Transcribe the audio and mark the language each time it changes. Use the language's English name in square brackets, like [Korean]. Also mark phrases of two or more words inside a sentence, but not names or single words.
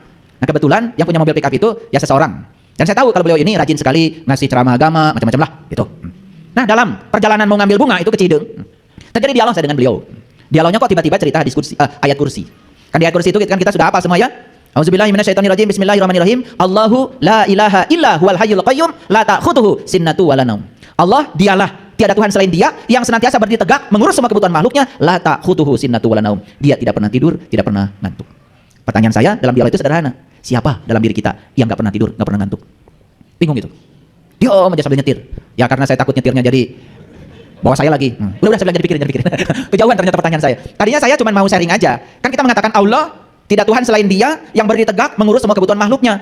[Indonesian] Nah kebetulan yang punya mobil [English] pick up [Indonesian] itu ya seseorang. Dan saya tahu kalau beliau ini rajin sekali ngasih ceramah agama, macam-macam lah gitu. Nah dalam perjalanan mau ngambil bunga itu ke Cideng, terjadi dialog saya dengan beliau. Dialognya kok tiba-tiba cerita diskusi ayat kursi. Kan di ayat kursi itu kan kita sudah hafal semua ya. [Arabic] أعوذ بالله من الشيطان الرجيم. بسم الله الرحمن الرحيم. الله لا إله إلا هو الحي القيوم لا تأخذه سنة ولا نوم. [Indonesian] Allah dialah, tiada Tuhan selain Dia yang senantiasa berdiri tegak mengurus semua kebutuhan makhluknya, [Arabic] لا تأخذه سنة ولا نوم. [Indonesian] Dia tidak pernah tidur, tidak pernah ngantuk. Pertanyaan saya dalam dialog itu sederhana. Siapa dalam diri kita yang enggak pernah tidur, enggak pernah ngantuk? Bingung gitu. Diam aja sambil nyetir. Ya karena saya takut nyetirnya jadi bawa saya lagi. Udah saya bilang jadi pikirin. Kejauhan ternyata pertanyaan saya. Tadinya saya cuma mau sharing aja. Kan kita mengatakan Allah tidak Tuhan selain Dia yang berdiri tegak mengurus semua kebutuhan makhluknya.